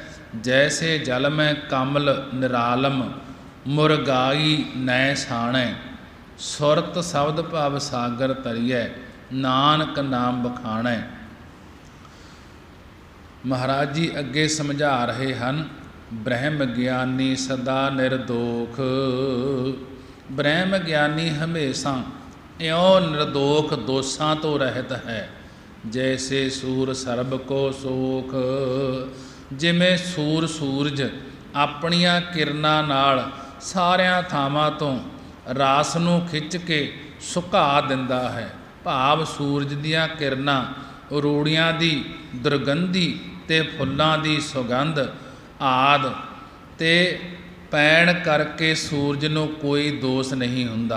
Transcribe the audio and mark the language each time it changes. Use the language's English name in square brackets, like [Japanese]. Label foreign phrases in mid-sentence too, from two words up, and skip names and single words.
[Punjabi] ਜੈਸੇ ਜਲ ਮੈਂ ਕਮਲ ਨਿਰਾਲਮ, ਮੁਰਗਾਈ ਨੈ ਸਾਣੈ, ਸੁਰਤ ਸ਼ਬਦ ਭਵ ਸਾਗਰ ਤਰੀਐ, ਨਾਨਕ ਨਾਮ ਬਖਾਣੈ। ਮਹਾਰਾਜ ਜੀ ਅੱਗੇ ਸਮਝਾ ਰਹੇ ਹਨ, ਬ੍ਰਹਮ ਗਿਆਨੀ ਸਦਾ ਨਿਰਦੋਖ। ਬ੍ਰਹਮ ਗਿਆਨੀ ਹਮੇਸ਼ਾ ਇਉਂ ਨਿਰਦੋਖ, ਦੋਸ਼ਾਂ ਤੋਂ ਰਹਿਤ ਹੈ। ਜੈਸੇ ਸੂਰ ਸਰਬ ਕੋ ਸੋਖ। ਜਿਮੇਂ ਸੂਰ ਸੂਰਜ ਆਪਣੀਆਂ ਕਿਰਨਾਂ ਨਾਲ ਸਾਰਿਆਂ ਥਾਵਾਂ ਤੋਂ ਰਾਸ ਨੂੰ ਖਿੱਚ ਕੇ ਸੁਕਾ ਦਿੰਦਾ ਹੈ। ਭਾਵ ਸੂਰਜ ਦੀਆਂ ਕਿਰਨਾਂ ਰੂੜੀਆਂ ਦੀ ਦੁਰਗੰਧੀ ਤੇ ਫੁੱਲਾਂ ਦੀ ਸੁਗੰਧ ਆਦਿ ਤੇ ਪੈਣ ਕਰਕੇ ਸੂਰਜ ਨੂੰ ਕੋਈ ਦੋਸ਼ ਨਹੀਂ ਹੁੰਦਾ।